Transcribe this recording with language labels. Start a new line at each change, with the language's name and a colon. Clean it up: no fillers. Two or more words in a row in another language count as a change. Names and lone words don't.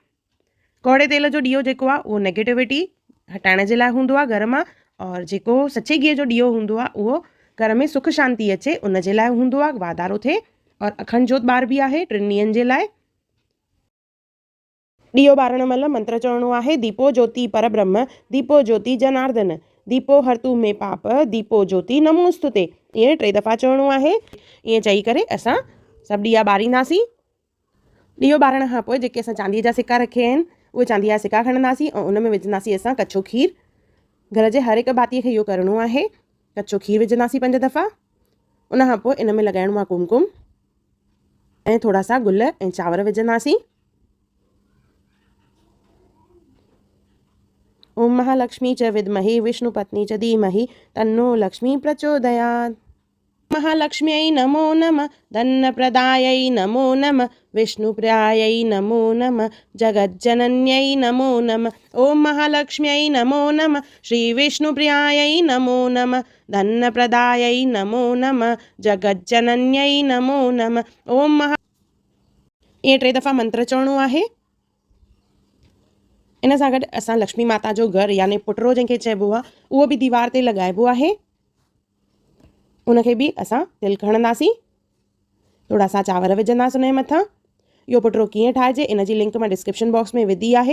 Sindhi: कौड़े तेल जो ॾीओ जेको आहे उहो नेगेटिविटी हटाइण जे लाइ हूंदो आहे घर मां, और जेको सचे गिह जो ॾीओ हूंदो आहे उहो घर में सुख शांती अचे उन जे लाइ हूंदो आहे, वाधारो थिए। और अखंड जोत ॿारबी आहे 3 ॾींहंनि जे लाइ। ॾीओ ॿारण महिल मंत्र चवणो आहे,
Sanskrit: दीपो ज्योति पर ब्रह्म दीपो ज्योति जनार्दन दीपो हरतु में पाप दीपो ज्योति नमोस्तुते।
Sindhi: ईअं 3 दफ़ा चवणो आहे। ईअं चई करे असां सभु ॾीया ॿारींदासीं। ॾीओ ॿारण खां पोइ जेके असां चांदीअ जा सिक्का रखिया आहिनि उहे चांदीअ जा सिक्का खणंदासीं ऐं उन में विझंदासीं असां कचो खीर। घर जे हर हिकु भातीअ खे इहो करिणो आहे। कचो खीर विझंदासीं 5 दफ़ा। उन खां पोइ इन में लॻाइणो आहे कुमकुम ऐं थोरा सा गुल ऐं चांवर विझंदासीं।
Sanskrit: ओम महालक्ष्मी च विद्महे विष्णुपत्नी च धीमहि तन्नो लक्ष्मी प्रचोदयात्। महालक्ष्म्यै नमो नमः, धनप्रदायै नमो नमः, विष्णुप्रियायै नमो नमः, जगज्जनन्यै नमो नमः। ओम महालक्ष्म्यै नमो नमः, श्रीविष्णुप्रियायै नमो नमः, धनप्रदायै नमो नमः, जगज्जनन्यै नमो नमः।
Sindhi: ओम महा ये 3 दफ़ा मंत्र चवणो आहे। इन सां गॾु असां लक्ष्मी माता जो घर यानी पुटरो जंहिंखे चइबो आहे उहो बि दीवार ते लॻाइबो आहे। उनखे बि असां तिलक हणंदासीं, थोड़ा सा चांवर विझंदासीं उनजे मथां। इहो पुटरो कीअं ठाहिजे इन जी लिंक मां
English: description box
Sindhi: में विधी आहे।